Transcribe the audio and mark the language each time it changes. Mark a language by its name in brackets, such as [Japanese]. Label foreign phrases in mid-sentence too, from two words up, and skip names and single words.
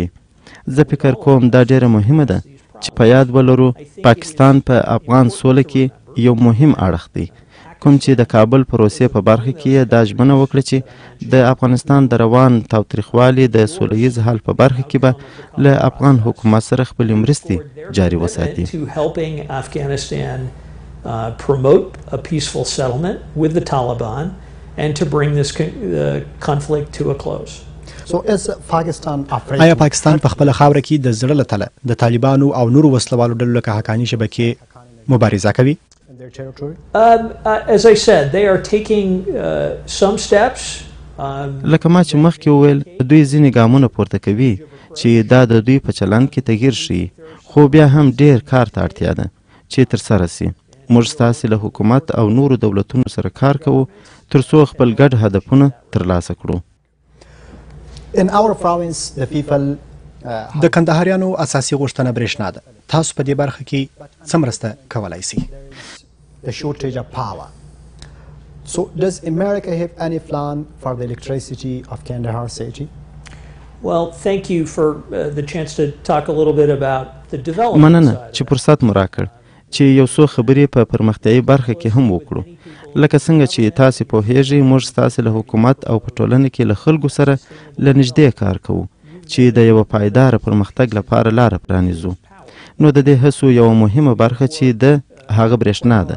[Pashto] زه فکر کوم دا ډیره مهمه ده چې په یاد ولرو پاکستان په افغان سوله کې یو مهم اړخ دی کوم چې د کابل پروسې په برخه کې دا ژمنه وکړه چې د افغانستان د روان تاوتریخوالي د سوله ییز حل په برخه کې به له افغان حکومت سره خپلې مرستې جاري وساتي. [English] Promote a peaceful settlement with the Taliban and to bring this conflict to a close. So is Pakistan afraid? [Pashto] آیا پاکستان په خپله خاوره کې د زړه له تله د طالبانو او نورو وسلوالو ډلو لکه حقاني شبکې مبارزه کوي؟ [English] As I said, they are taking some steps. [Pashto] لکه ما چې مخکې وویل دوی ځینې ګامونه پورته کوي چې دا د دوی په چلند کې تغیر شي خو بیا هم ډیر کار ته اړتیا ده چې ترسره سي. موږ ستاسې له حکومت او نورو دولتونو سره کار کوو تر څو خپل ګډ هدفونه ترلاسه کړو. د کندهاریانو اساسي غوښتنه برېښنا ده. تاسو په دې برخه کې څه مرسته کولی سئ؟ [English] The shortage of power. So does America have any plan for the electricity of Kandahar city? Well, thank you for the chance to talk a little bit about the development. [Pashto] مننه چې فرصت مو راکړ چې یو څو خبرې په پرمختیایي برخه کې هم وکړو. لکه څنګه چې تاسې پوهیږئ موږ ستاسې له حکومت او په ټولنه کې له خلکو سره له نږدې کار کوو چې د یوه پایداره پرمختګ لپاره لاره پرانیزو. نو د دې هڅو یوه مهمه برخه چې د هغه برېښنا ده.